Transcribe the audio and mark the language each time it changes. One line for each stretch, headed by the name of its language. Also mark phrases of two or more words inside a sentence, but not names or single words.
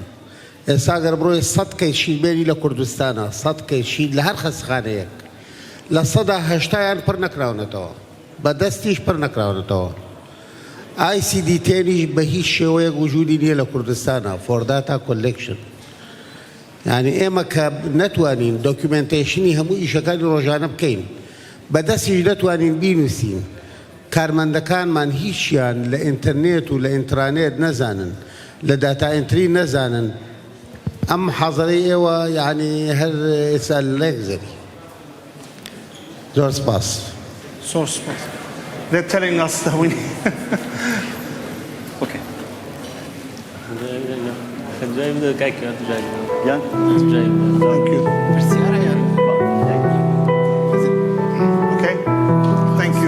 Central Kurdish: ئێستا گەر بڕۆی 100 کەیشی بێنی لە کوردستانە 100 کەیشی لە هەر خەستخانەیەک لە 180 پڕ نەکراونەتەوە بە دەستیش پڕ نەکراونەتەوە ICD تێنیش بە هیچ شێوەیەک وجودی نییە لە کوردستانە
English: for data collection
Central Kurdish: یعنی ئێمە کە نەتوانین دۆکیومنتیشنی هەموو ئیشەکانی ڕۆژانە بکەین بەدەستیش نەتوانین بینوسین کارمەندەکانمان هیچیان لە ئینتەرنێت و لە ئینترانێت نەزانن لە داتا ئێنتری نەزانن ئەم حەزەرەی ئێوە یعنی هەر ئێستا لێکزەری زۆر سپاس
English: Source. They're telling us that we need. Okay.
Arabic: جاي من كاكي جاي
English: Yeah.
Arabic: جاي
English: Thank you.
Central Kurdish: پرسیارە یان
English: Okay. Thank you.